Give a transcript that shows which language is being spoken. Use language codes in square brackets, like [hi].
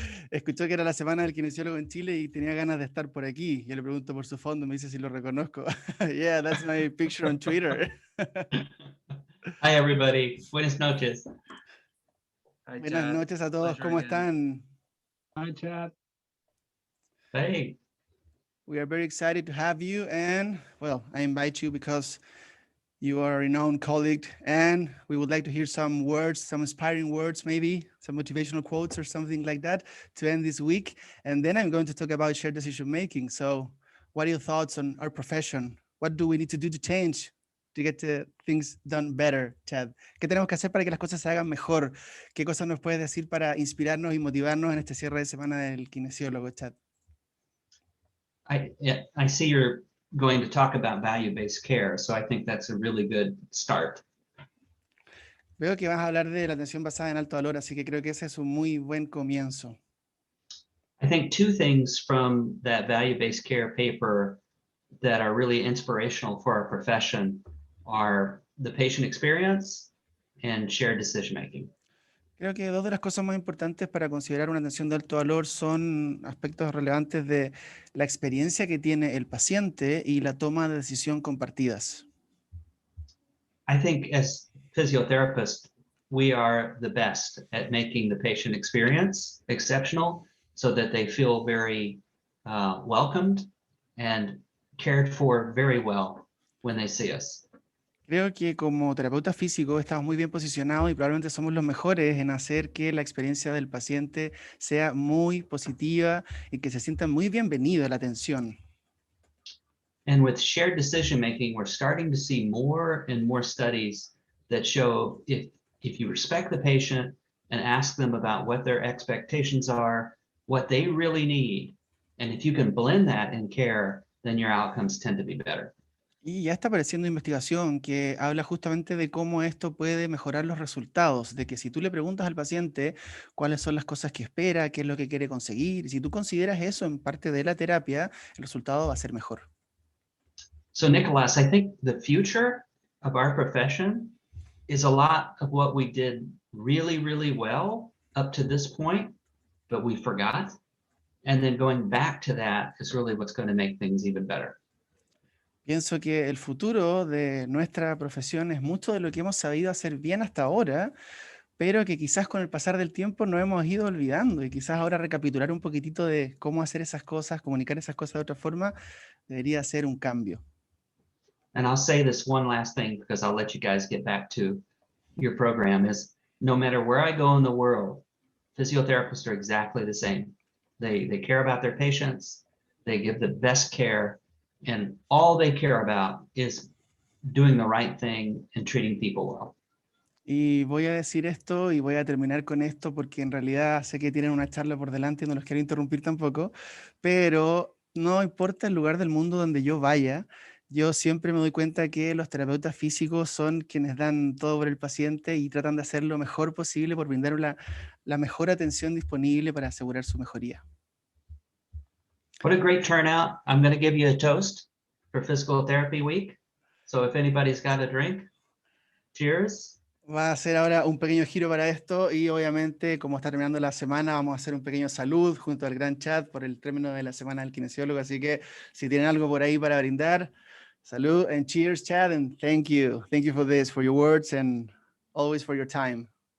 [es] Escuchó que era la semana del kinesiólogo en Chile y tenía ganas de estar por aquí. Yo le pregunto por su fondo, me dice si lo reconozco. [en] Yeah, that's my picture on Twitter. Hi, everybody. [es] Buenas noches. [en] Hi, [es] Buenas [en] Chad. [es] noches a todos, [en] Pleasure [es] ¿cómo [en] again. [es] están? [en] Hi, chat. Hey, We are very excited to have you, and well, I invite you because you are a renowned colleague, and we would like to hear some words, some inspiring words, maybe some motivational quotes or something like that to end this week. And then I'm going to talk about shared decision making. So what are your thoughts on our profession? What do we need to do to change to get things done better, Chad? [es] ¿Qué tenemos que hacer para que las cosas se hagan mejor? ¿Qué cosas nos puedes decir para inspirarnos y motivarnos en este cierre de semana del kinesiólogo, Chad? [en] I see you're going to talk about value-based care, so I think that's a really good start. [es] Veo que vas a hablar de la atención basada en alto valor, así que creo que ese es un muy buen comienzo. [en] I think two things from that value-based care paper that are really inspirational for our profession are the patient experience and shared decision-making. [es] Creo que dos de las cosas más importantes para considerar una atención de alto valor son aspectos relevantes de la experiencia que tiene el paciente y la toma de decisión compartidas. [en] I think as physiotherapists, we are the best at making the patient experience exceptional so that they feel very welcomed and cared for very well when they see us. [es] Creo que como terapeuta físico estamos muy bien posicionados y probablemente somos los mejores en hacer que la experiencia del paciente sea muy positiva y que se sientan muy bienvenidos a la atención. [en] And with shared decision making, we're starting to see more and more studies that show if you respect the patient and ask them about what their expectations are, what they really need, and if you can blend that in care, then your outcomes tend to be better. [es] Y ya está apareciendo investigación que habla justamente de cómo esto puede mejorar los resultados, de que si tú le preguntas al paciente cuáles son las cosas que espera, qué es lo que quiere conseguir, si tú consideras eso en parte de la terapia, el resultado va a ser mejor. [en] So Nicholas, I think the future of our profession is a lot of what we did really, really well up to this point, but we forgot. And then going back to that is really what's going to make things even better. [es] Pienso que el futuro de nuestra profesión es mucho de lo que hemos sabido hacer bien hasta ahora, pero que quizás con el pasar del tiempo no hemos ido olvidando, y quizás ahora recapitular un poquitito de cómo hacer esas cosas, comunicar esas cosas de otra forma, debería ser un cambio. [en] And I'll say this one last thing because I'll let you guys get back to your program is no matter where I go in the world, physiotherapists are exactly the same. They care about their patients, they give the best care, and all they care about is doing the right thing and treating people well. [es] Y voy a decir esto y voy a terminar con esto porque en realidad sé que tienen una charla por delante y no los quiero interrumpir tampoco, pero no importa el lugar del mundo donde yo vaya, yo siempre me doy cuenta que los terapeutas físicos son quienes dan todo por el paciente y tratan de hacer lo mejor posible por brindar la mejor atención disponible para asegurar su mejoría. [en] What a great turnout. I'm going to give you a toast for Physical Therapy Week. So if anybody's got a drink, cheers. [es] Va a hacer ahora un pequeño giro para esto y obviamente como está terminando la semana vamos a hacer un pequeño salud junto al gran chat por el término de la semana del kinesiólogo, así que si tienen algo por ahí para brindar, salud and [en] cheers chat, and thank you for this, for your words and always for your time.